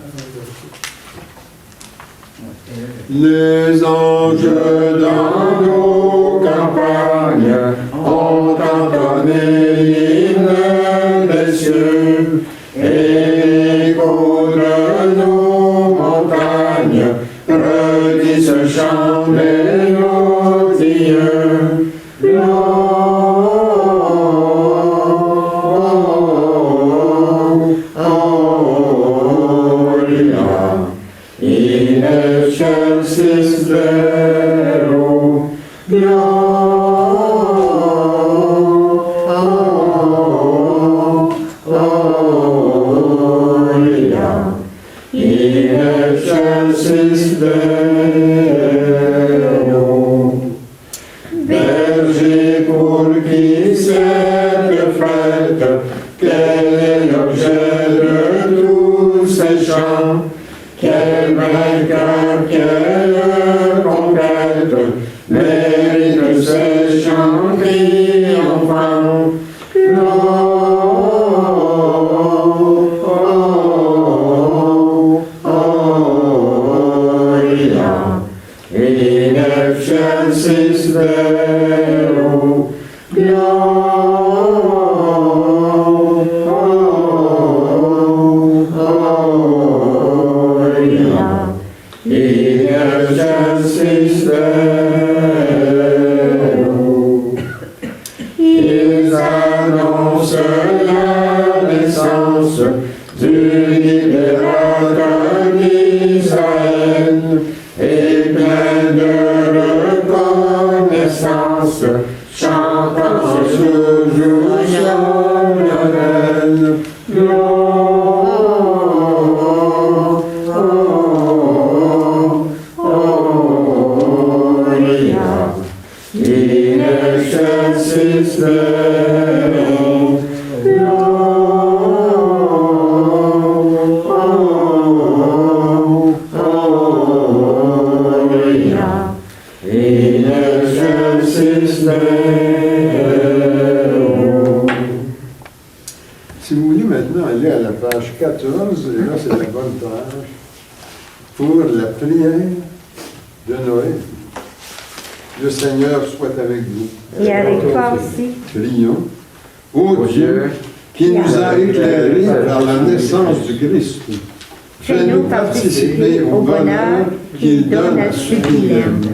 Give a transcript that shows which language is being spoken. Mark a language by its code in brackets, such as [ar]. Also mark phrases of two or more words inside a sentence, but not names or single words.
[fr] Les anges dans nos campagnes ont entonné l'hymne des cieux, et l'écho de nos montagnes redit ce chant mélodieux. [la] In excelsis Deo, Gloria. In excelsis Deo. [fr] Berger pour qui cette fête, quel est l'objet de tous ces chants? Quel vainqueur, quelle conquête, mérite ces chants triomphants. [la] Gloria, in excelsis Deo, Gloria, in excelsis Deo. [fr] Ils annoncent la naissance du libérateur d'Israël, et plein de reconnaissance, chantant ce jour solennel. [la] Gloria, in excelsis Deo. Gloria, in excelsis Deo. [fr] Si vous voulez maintenant aller à la page 14, et là c'est la bonne page, pour la prière de Noël. Le Seigneur soit avec vous. Et avec toi aussi. Prions. Ô Dieu, qui nous a éclairés par la naissance du Christ, fais-nous participer au bonheur qu'il donne à ceux qui l'aiment.